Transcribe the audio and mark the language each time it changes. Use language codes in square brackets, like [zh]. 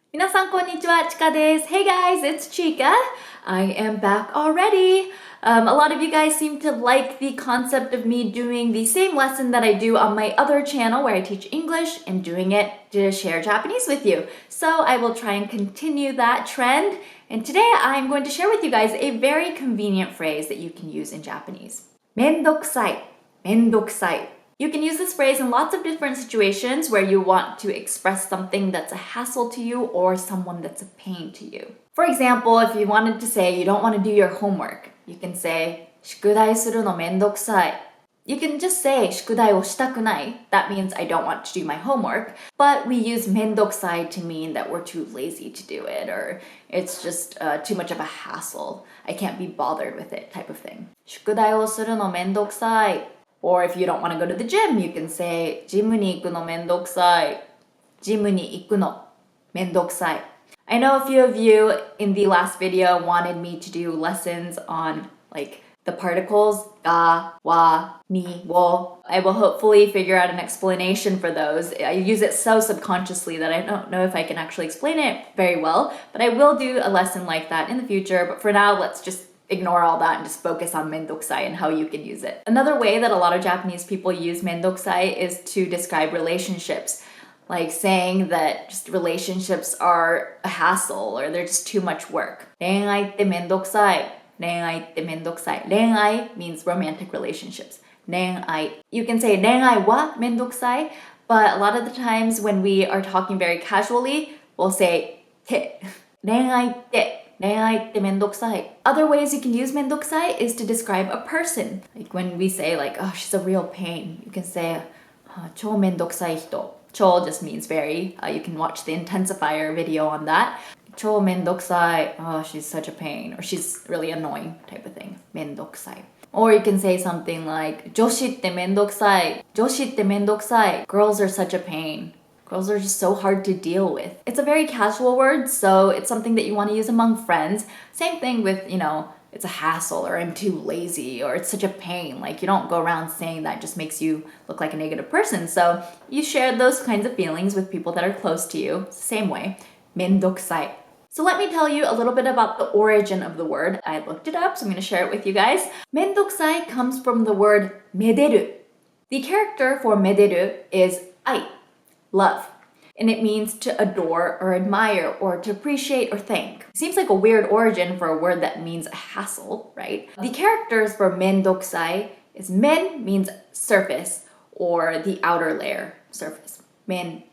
[ja] 皆さんこんにちは、ちかです。 [en] Hey guys, it's Chika. I am back already. A lot of you guys seem to like the concept of me doing the same lesson that I do on my other channel where I teach English and doing it to share Japanese with you. So I will try and continue that trend. And today I'm going to share with you guys a very convenient phrase that you can use in Japanese. Mendokusai. Mendokusai. You can use this phrase in lots of different situations where you want to express something that's a hassle to you or someone that's a pain to you. For example, if you wanted to say you don't want to do your homework, you can say [ja] 宿題するのめんどくさい. [en] You can just say [ja] 宿題をしたくない. [en] That means I don't want to do my homework. But we use めんどくさい to mean that we're too lazy to do it or it's just too much of a hassle. I can't be bothered with it type of thing. [ja] 宿題をするのめんどくさい. [en] Or if you don't want to go to the gym, you can say [ja] ジムに行くのめんどくさい. ジムに行くのめんどくさい. [en] I know a few of you in the last video wanted me to do lessons on like the particles ga, wa, ni, wo. I will hopefully figure out an explanation for those. I use it so subconsciously that I don't know if I can actually explain it very well, but I will do a lesson like that in the future. But for now, let's just ignore all that and just focus on mendokusai and how you can use it. Another way that a lot of Japanese people use mendokusai is to describe relationships. Like saying that just relationships are a hassle or they're just too much work. [ja] 恋愛ってめんどくさい.恋愛ってめんどくさい. [en] 恋愛 means romantic relationships. [ja] 恋愛. [en] You can say [ja] 恋愛はめんどくさい, [en] but a lot of the times when we are talking very casually, we'll say て. [ja] 恋愛って 恋愛ってめんどくさい. [en] Other ways you can use めんどくさい is to describe a person. Like when we say like, oh, she's a real pain. You can say [ja] 超めんどくさい人. [en] 超 just means very. You can watch the intensifier video on that. [ja] 超めんどくさい. [en] Oh, she's such a pain. Or she's really annoying type of thing. [ja] めんどくさい. [en] Or you can say something like [ja] 女子ってめんどくさい. 女子ってめんどくさい. [en] Girls are such a pain. Girls are just so hard to deal with. It's a very casual word, so it's something that you want to use among friends. Same thing with, it's a hassle or I'm too lazy or it's such a pain. Like you don't go around saying that, it just makes you look like a negative person. So you share those kinds of feelings with people that are close to you. Same way. めんどくさい. So let me tell you a little bit about the origin of the word. I looked it up, so I'm going to share it with you guys. めんどくさい comes from the word めでる. The character for めでる is 愛, love. And it means to adore or admire or to appreciate or thank. Seems like a weird origin for a word that means a hassle, right? The characters for mendokusai is men means surface or the outer layer, surface. Men.